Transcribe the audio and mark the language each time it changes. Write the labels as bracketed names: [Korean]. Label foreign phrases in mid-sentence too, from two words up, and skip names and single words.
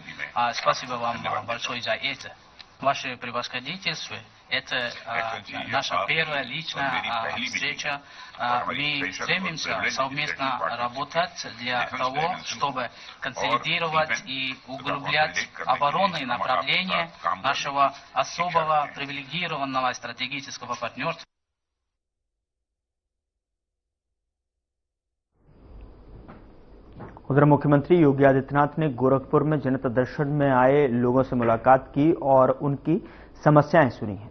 [Russian] Спасибо вам большое за это. Ваше превосходительство, это наша первая личная встреча. Мы стремимся совместно работать для того, чтобы консолидировать и углублять оборонные направления нашего особого привилегированного стратегического партнерства. [Hindi] उधर मुख्यमंत्री योगी आदित्यनाथ ने गोरखपुर में जनता दर्शन में आए लोगों से मुलाकात की और उनकी समस्याएं सुनी हैं।